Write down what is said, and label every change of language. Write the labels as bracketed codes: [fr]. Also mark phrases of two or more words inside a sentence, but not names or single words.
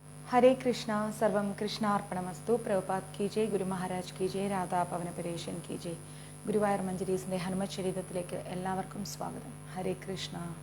[sa] हरे कृष्णा सर्वम कृष्णार्पणमस्तु. [hi] പ്രഭുപാദ് की जय, ഗുരു മഹാരാജ് की जय, രാധാ പവനപരേശൻ की जय. [ml] ഗുരുവായൂർ മഞ്ജരീസിന്റെ ഹനുമത് ചരിതത്തിലേക്ക് എല്ലാവർക്കും സ്വാഗതം. ഹരേ കൃഷ്ണ.